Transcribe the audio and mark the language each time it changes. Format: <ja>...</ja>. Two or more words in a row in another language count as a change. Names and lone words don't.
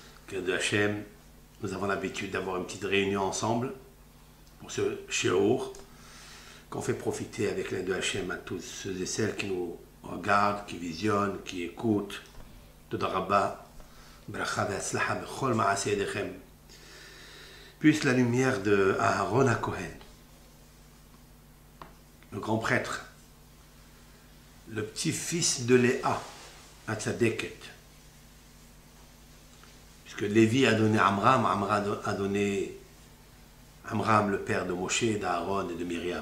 <fr>de Hachem, nous avons l'habitude d'avoir une petite réunion ensemble pour ce shiur qu'on fait profiter avec l'aide de Hachem à tous ceux et celles qui nous regardent, qui visionnent, qui écoutent.</fr> <he>תודה רבה, ברכה והצלחה בכל מעשה ידיכם.</he> <fr>Puisse la lumière de Aaron HaKohen, le grand prêtre, le petit-fils de Léa, Hatzadeket, puisque Lévi a donné Amram, Amram a donné Amram, le père de Moshe, d'Aaron et de Myriam.</fr>